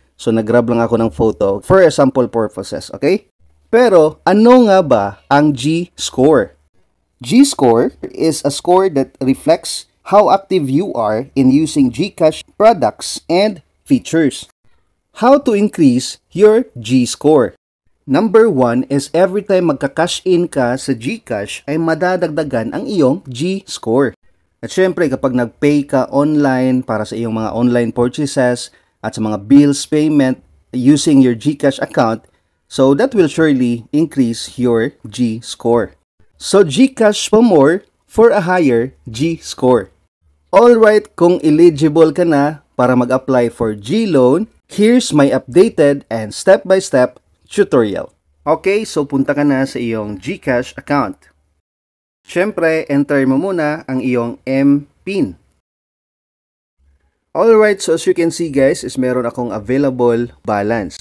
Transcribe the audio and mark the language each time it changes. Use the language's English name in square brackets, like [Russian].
[Filipino] So nag-grab lang ako ng photo [English] for sample purposes. [Filipino] Okay? Pero ano nga ba ang G-score? [English] G-score is a score that reflects how active you are in using GCash products and features. How to increase your G-score? Number 1 is [Filipino] every time magka-cash in ka sa GCash ay madadagdagan ang iyong G-score. At syempre kapag nag-pay ka [English] online [Filipino] para sa iyong mga [English] online purchases at sa mga bills payment using your GCash account, so that will surely increase your G-score. So GCash for more for a higher G-score. Alright, [Filipino] kung eligible ka na para mag-apply [English] for G-Loan, here's my updated and step-by-step tutorial. [Filipino] Okay, so punta ka na sa iyong GCash account. Syempre, enter mo muna ang iyong MPIN. [English] Alright, so as you can see guys, [Filipino] is meron akong [English] available balance.